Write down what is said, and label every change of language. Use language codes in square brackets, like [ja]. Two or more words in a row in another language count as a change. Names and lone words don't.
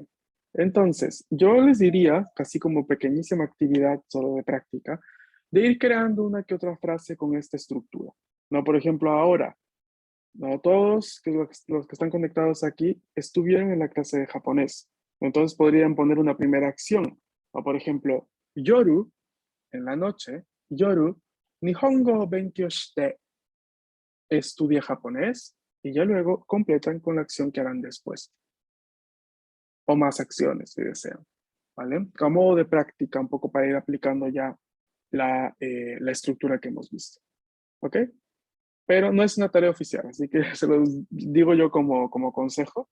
[es] Entonces, yo les diría, casi como pequeñísima actividad solo de práctica, de ir creando una que otra frase con esta estructura. ¿No? Por ejemplo, ahora, ¿no? Todos los que están conectados aquí estuvieron en la clase de japonés. Entonces podrían poner una primera acción. O por ejemplo, yoru, en la noche, [ja] 夜、日本語を勉強して, [es] estudia japonés, y ya luego completan con la acción que harán después. O más acciones, si desean. ¿Vale? Como modo de práctica, un poco para ir aplicando ya la estructura que hemos visto. ¿Ok? Pero no es una tarea oficial, así que se los digo yo como consejo.